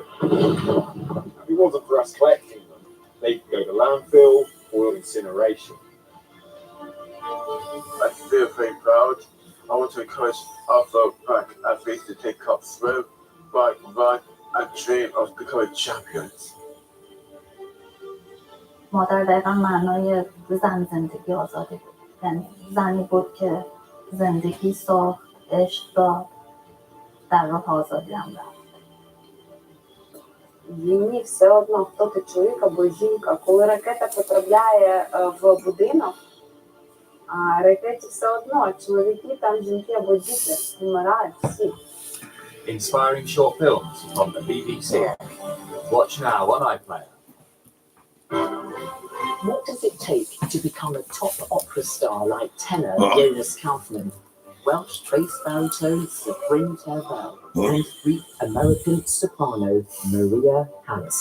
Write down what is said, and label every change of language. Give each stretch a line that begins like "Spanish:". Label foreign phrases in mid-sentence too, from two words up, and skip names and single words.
English: If it wasn't for us collecting them, they could go to landfill or incineration. I feel very proud. I want to encourage other black athletes to take up swim, bike, run, and dream of becoming champions.
Persian: مادر دقیقا معنای زندگی آزادی بود. یعنی زنی بود که زندگی ساخت، عشق داد، در راه آزادی هم رفت.
Ukrainian: Їй все одно, хто ти чоловік або жінка. Коли ракета потрапляє в будинок, а ракеті все одно, чоловіки, там жінки або діти вмирають всі.
English: Inspiring short films from the BBC. Watch now on iPlayer. What does it take to become a top opera star like tenor What? Jonas Kaufman, Welsh bass baritone Sabrina Tervel, and Greek American soprano Maria Harris?